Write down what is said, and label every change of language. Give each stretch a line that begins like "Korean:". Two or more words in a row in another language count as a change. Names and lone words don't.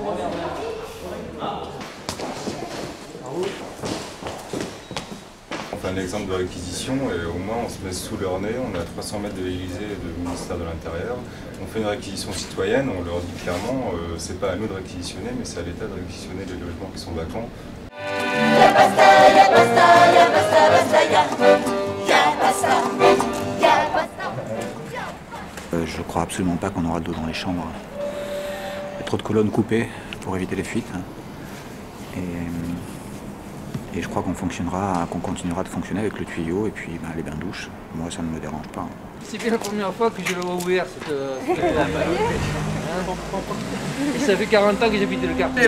French: On fait un exemple de réquisition et au moins on se met sous leur nez, on est à 300 mètres de l'Élysée et du ministère de l'Intérieur. On fait une réquisition citoyenne, on leur dit clairement, c'est pas à nous de réquisitionner, mais c'est à l'État de réquisitionner les logements qui sont vacants. Y'a basta, y'a basta, y'a basta, basta, y'a basta, y'a basta. Je crois absolument pas qu'on aura de l'eau dans les chambres. Il y a trop de colonnes coupées pour éviter les fuites. Et je crois qu'on continuera de fonctionner avec le tuyau et puis les bains-douches. Moi, ça ne me dérange pas. C'est bien la première fois que je le vois ouvert. Et ça fait 40 ans que j'habite le quartier.